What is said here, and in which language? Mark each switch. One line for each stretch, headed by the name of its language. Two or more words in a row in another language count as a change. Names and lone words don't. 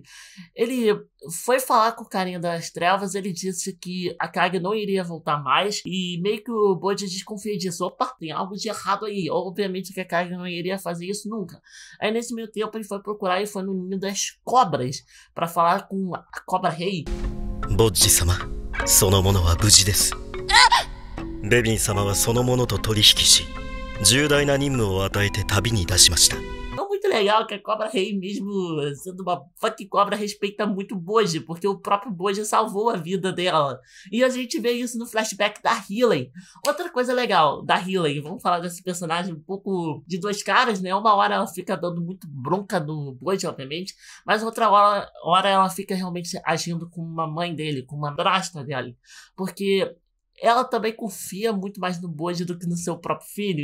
Portuguese: Ele foi falar com o carinha das trevas, ele disse que a Kage não iria voltar mais, e meio que o Bode desconfia disso. Opa, tem algo de errado aí. Obviamente que a Kage não iria fazer isso nunca. Aí nesse meio tempo ele foi procurar e foi no ninho das cobras para falar com a cobra rei.
Japanese: Bode-sama, そのものは無事です。レビン様はそのものと取引し、重大な任務を与えて旅に出しました。
Portuguese: Muito legal que a Cobra Rei, mesmo sendo uma fucking cobra, respeita muito o Bode, porque o próprio Bode salvou a vida dela. E a gente vê isso no flashback da Hylian. Outra coisa legal da Hylian, vamos falar desse personagem um pouco de dois caras, né? Uma hora ela fica dando muito bronca no Bode, obviamente, mas outra hora ela fica realmente agindo como uma mãe dele, como uma madrasta dele, porque ela também confia muito mais no Bode do que no seu próprio filho.